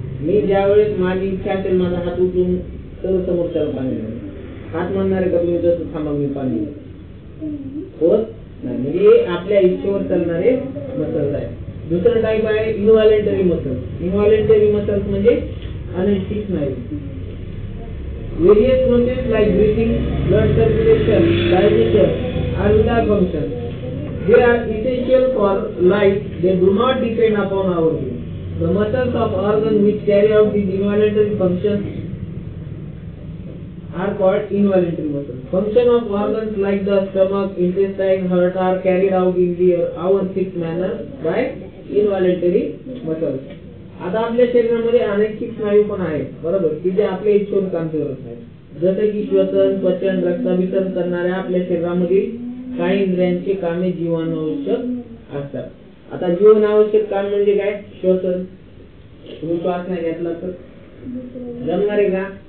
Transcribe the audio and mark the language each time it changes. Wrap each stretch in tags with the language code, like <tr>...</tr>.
<mr>मी ज्यावेळेस माझी इच्छा असेल माझा हात उचलून तर समोरच्याला पाणी देणार. हात म्हणणार आहे का तुम्ही जसं थांबा मी पाणी होत नाही. म्हणजे आपल्या इच्छेवर चालणारे मसल्स आहे. दुसरं टाईप आहे इनव्हॉलेंटरी मसल्स. इनव्हॉलेंटरी मसल्स म्हणजे अनैच्छिक स्नायू.</mr> <en>Various processes like breathing, blood circulation, digestion are vital functions. They are essential for life. They do not depend upon our will. The muscles of organs which carry out these involuntary functions are called involuntary muscles. Function of organs like the stomach, intestine, heart are carried out in our fixed manner by involuntary muscles.</en> <mr>आता आपल्या शरीरामध्ये अनैच्छिक स्नायू पण आहेत. बरोबर, की जे आपल्या इच्छेवर काम करत नाहीत. जसे की श्वसन, पचन, रक्ताभिसरण करणाऱ्या आपल्या शरीरामधील काही इंद्रियांची कामे जीवनावश्यक असतात. आता जीवनावश्यक काम म्हणजे काय? श्वसन. तुम्ही श्वास नाही घेतला तर जमणार आहे का?</mr>